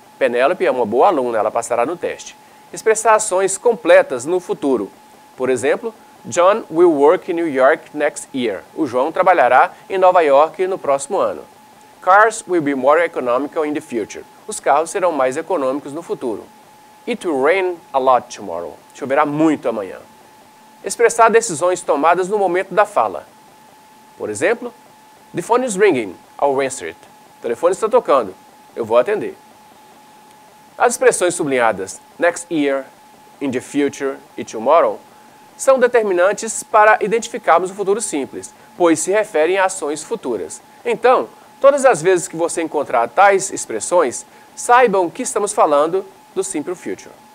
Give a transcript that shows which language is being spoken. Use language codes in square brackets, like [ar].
[pt] Penelope é uma boa aluna, ela passará no teste. Expressar ações completas no futuro. Por exemplo, [en] John will work in New York next year. [pt] O João trabalhará em Nova York no próximo ano. [en] Cars will be more economical in the future. [pt] Os carros serão mais econômicos no futuro. [en] It will rain a lot tomorrow. [pt] Choverá muito amanhã. Expressar decisões tomadas no momento da fala. Por exemplo, [en] the phone is ringing, I'll answer it. [pt] O telefone está tocando, eu vou atender. As expressões sublinhadas next year, in the future e tomorrow são determinantes para identificarmos o futuro simples, pois se referem a ações futuras. Então, todas as vezes que você encontrar tais expressões, saibam que estamos falando do Simple Future.